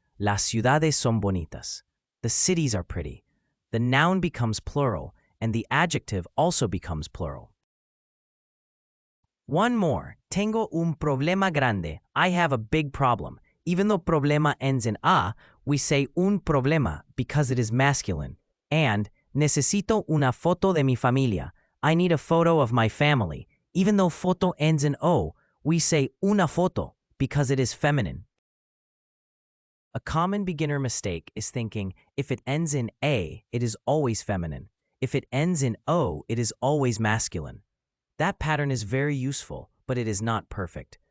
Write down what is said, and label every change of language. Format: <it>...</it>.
<es>Las ciudades son bonitas.</es> <en>The cities are pretty. The noun becomes plural, and the adjective also becomes plural. One more.</en> <es>Tengo un problema grande.</es> <en>I have a big problem. Even though problema ends in a, we say un problema because it is masculine. And</en> <es>Necesito una foto de mi familia.</es> <en>I need a photo of my family. Even though foto ends in O, we say una foto because it is feminine. A common beginner mistake is thinking if it ends in A, it is always feminine. If it ends in O, it is always masculine. That pattern is very useful, but it is not perfect.</en>